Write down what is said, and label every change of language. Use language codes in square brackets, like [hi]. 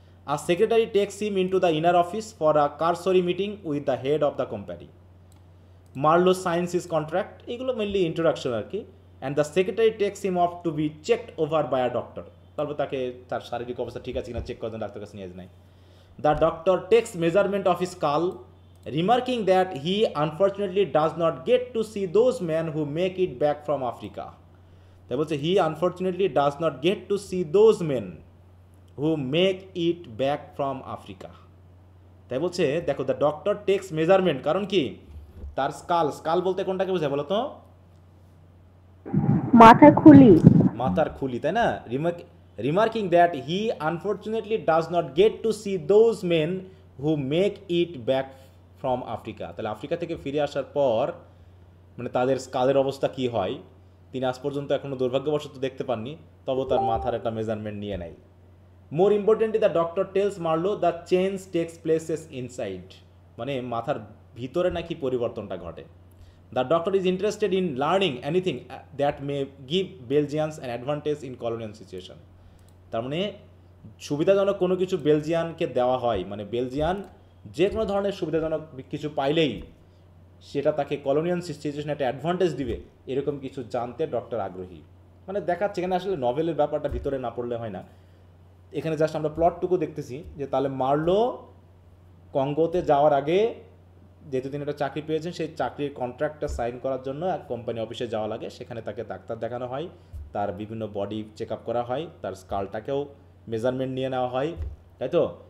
[en] আর secretary takes him into the inner office for a cursory meeting with the head of the company. Marlow signs his contract, [bn] এগুলো mainly introduction আর কি। [en] and the secretary takes him off to be checked over by a doctor, [bn] তারপর তাকে তার শারীরিক অবস্থা ঠিক আছে কিনা চেক করার জন্য ডাক্তার কাছে নিয়ে যায়। [en] The doctor takes measurement of his skull, remarking that he unfortunately does not get to see those men who make it back from Africa. [bn] তাই বলছে [en] he unfortunately does not get to see those men who make it back from Africa. [bn] তাই বলছে দেখো [en] the doctor takes measurement, [bn] কারণ কি তার skull বলতে কোনটাকে বোঝায় বলো তো? মাথার খুলি, মাথার খুলি, তাই না? [en] Remarking that he unfortunately does not get to see those men who make it back from Africa. [bn] তাহলে আফ্রিকা থেকে ফিরে আসার পর মানে তাদের স্কালের অবস্থা কি হয় তিনি আজ পর্যন্ত এখনও দুর্ভাগ্যবশত দেখতে পাননি, তবে তার মাথার একটা মেজারমেন্ট নিয়ে নেয়। [en] more importantly the doctor tells Marlow the change takes places inside, [bn] মানে মাথার ভিতরে নাকি পরিবর্তনটা ঘটে। [en] The doctor is interested in learning anything that may give Belgians an advantage in colonial situation. [bn] তার মানে সুবিধাজনক কোনো কিছু বেলজিয়ানকে দেওয়া হয়, মানে বেলজিয়ান যে কোনো ধরনের সুবিধাজনক কিছু পাইলেই সেটা তাকে কলোনিয়াল সিচুয়েশনে একটা অ্যাডভান্টেজ দিবে, এরকম কিছু জানতে ডক্টর আগ্রহী। মানে দেখাচ্ছে এখানে আসলে নভেলের ব্যাপারটা ভিতরে না পড়লে হয় না, এখানে জাস্ট আমরা প্লটটুকু দেখতেছি যে তাহলে মার্লো কঙ্গোতে যাওয়ার আগে যেহেতু তিনি একটা চাকরি পেয়েছেন, সেই চাকরির কন্ট্রাক্টটা সাইন করার জন্য এক কোম্পানি অফিসে যাওয়া লাগে, সেখানে তাকে ডাক্তার দেখানো হয়, তার বিভিন্ন বডি চেক আপ করা হয়, তার স্কালটাকেও মেজারমেন্ট নিয়ে নেওয়া হয়, তাই তো?